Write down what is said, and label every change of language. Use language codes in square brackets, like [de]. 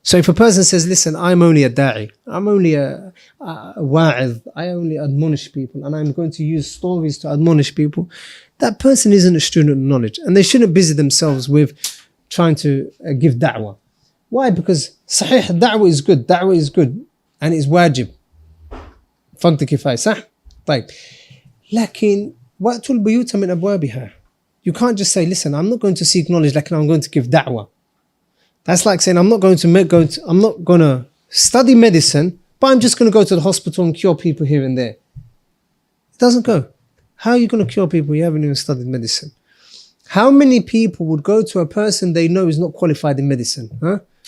[en] So if a person says, listen, I'm only a da'i, I'm only a wa'idh, I only admonish people, and I'm going to use stories to admonish people, that person isn't a student of knowledge, and they shouldn't busy themselves with trying to give da'wah. Why? Because sahih, da'wah is good, and it's wajib. [ar] فرض كفاية صح؟ طيب لكن وقت البيوت من أبوابها. [en] You can't just say, listen, I'm not going to seek knowledge, like I'm going to give da'wah. That's like saying I'm not going to study medicine, but I'm just going to go to the hospital and cure people here and there. It doesn't go. How are you going to cure people? You haven't even studied medicine. How many people would go to a person they know is not qualified in medicine? Huh?